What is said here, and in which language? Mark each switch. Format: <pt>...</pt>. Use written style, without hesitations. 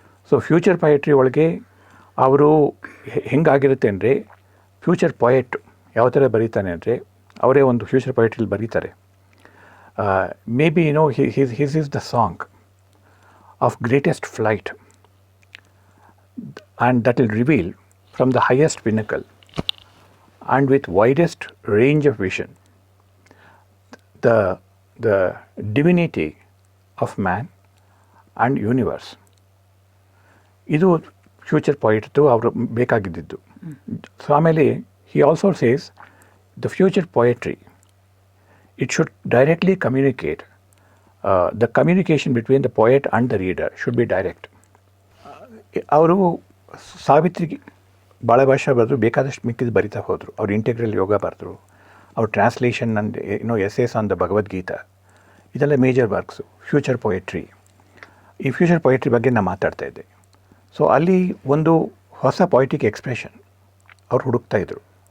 <kn>So future poetry ಒಳಗೆ ಅವರು ಹೆಂಗಾಗಿರುತ್ತೆ ಅಂದರೆ, ಫ್ಯೂಚರ್ ಪೊಯೆಟ್ ಯಾವ ಥರ ಬರೀತಾನೆ ಅಂದರೆ, ಅವರೇ ಒಂದು ಫ್ಯೂಚರ್ ಪೊಯಿಟ್ರಿಲಿ ಬರೀತಾರೆ,</kn> <en>Maybe his is the song of greatest flight and that will reveal from the highest pinnacle and with widest range of vision the divinity of man and universe.</en> <kn>ಇದು future ಪೊಯಿಟ್ದು ಅವರು ಬೇಕಾಗಿದ್ದು. So ಆಮೇಲೆ</kn> <en>he also says the future poetry, it should directly communicate, the communication between the poet and the reader should be direct.</en> <kn>ಅವರು ಸಾವಿತ್ರಿ ಭಾಳ ಭಾಷೆ ಬರೆದ್ರು, ಬೇಕಾದಷ್ಟು ಮಿಕ್ಕಿದ್ದು ಬರಿತಾ ಹೋದರು. ಅವರು ಇಂಟೆಗ್ರಲ್ ಯೋಗ ಬರೆದ್ರು, ಅವ್ರ translation and essays on the Bhagavad Gita, ಇದೆಲ್ಲ ಮೇಜರ್ ವರ್ಕ್ಸು ಫ್ಯೂಚರ್ ಪೊಯೆಟ್ರಿ. ಈ ಫ್ಯೂಚರ್ ಪೊಯೆಟ್ರಿ ಬಗ್ಗೆ ನಾನು ಮಾತಾಡ್ತಾ ಇದ್ದೆ. ಸೊ ಅಲ್ಲಿ ಒಂದು ಹೊಸ ಪೊಯಿಟಿಕ್ ಎಕ್ಸ್ಪ್ರೆಷನ್ ಅವ್ರು ಹುಡುಕ್ತಾಯಿದ್ರು.</kn>